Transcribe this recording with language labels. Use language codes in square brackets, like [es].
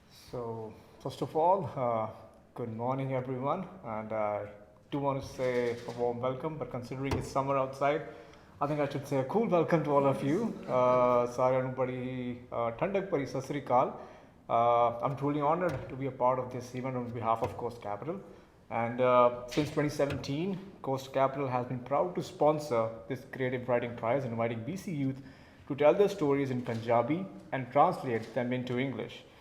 [en] So, first of all, good morning everyone, and I do want to say a warm welcome, but considering it's summer outside, I think I should say a cool welcome to all of you. [pa] Saਰਿਆਂ ਨੂੰ ਬੜੀ ਠੰਡਕ ਭਰੀ ਸਤਿ ਸ੍ਰੀ ਅਕਾਲ. [en] I'm truly honored to be a part of this event on behalf of Coast Capital. And since 2017, Coast Capital has been proud to sponsor this Creative Writing Prize, inviting BC youth to tell their stories in Punjabi and translate them into English.